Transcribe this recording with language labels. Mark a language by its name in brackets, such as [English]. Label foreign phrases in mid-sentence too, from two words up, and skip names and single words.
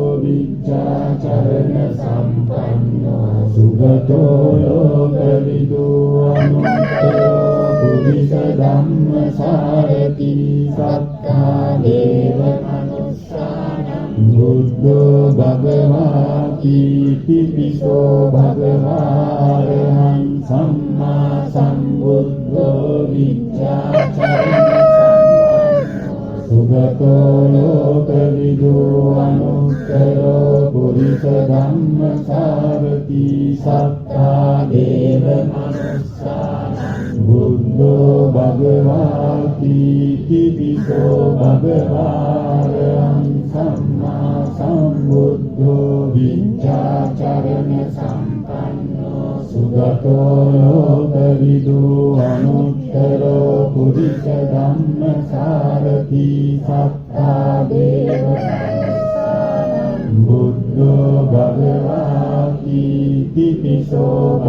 [Pali] විද්‍යාචරණ සම්පන්නෝ සුගතෝ ලෝකවිදු අනුත්තරෝ පුරිස ධම්මසාරති සත්තා දේව මනුස්සානං බුද්ධෝ භගවාති පිපිසෝ භගවා අරහං සම්මා සම්බුද්ධෝ විද්‍යාචරණ සුගතෝ ලෝකවිදු අනුත්තරෝ පුරිස ධම්මසාරති සත්තා දේව මනුස්සානං බුද්ධෝ භගවාති පිපිසෝ භගවාරං සම්මා සම්බුද්ධෝ විද්‍යාචරණ සම්පන්නෝ සුගතෝ ලෝකවිදු අනුත්තරෝ පුරිස ධම්මසාරති සත්තා දේව මනුස්සානං බුද්ධෝ භගවාති පිපිසෝ